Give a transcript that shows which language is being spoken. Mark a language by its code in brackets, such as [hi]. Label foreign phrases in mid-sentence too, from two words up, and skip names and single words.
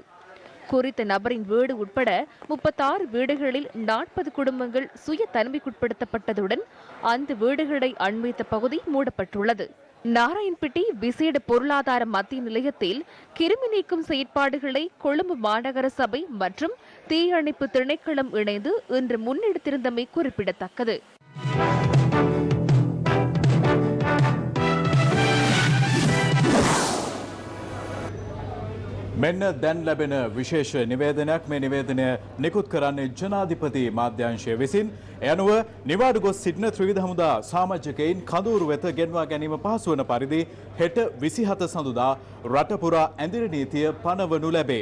[ta] குறித்த நபரின் வீடு உட்பட 36 வீடுகளில் 40 குடும்பங்கள் சுய தனிமைக்குட்படுத்தப்பட்டதுடன் அந்த வீடுகளை அண்மித்த பகுதி மூடப்பட்டுள்ளது. நாராயண்பேட்டை விசேட பொருளாதார மத்திய நிலையத்தில் கிருமி நீக்கும் செயற்பாடுகளை கொழும்பு மாநகர சபை மற்றும் தீயணைப்பு திணைக்களம் இணைந்து இன்று முன்னெடுத்திருந்தமை குறிப்பிடத்தக்கது. [si] මෙන්න දැන් ලැබෙන විශේෂ නිවේදනයක්. මේ නිවේදනය නිකුත් කරන්නේ ජනාධිපති මාධ්‍යංශය විසින්. එයනුව නිවාඩු ගොස් සිටින ත්‍රිවිධ හමුදා සමාජිකයින් කඳවුරු වෙත ගෙන්වා ගැනීම පහසු වන පරිදි හෙට 27 සඳුදා රට පුරා ඇඳිරි නීතිය පනවනු ලැබේ.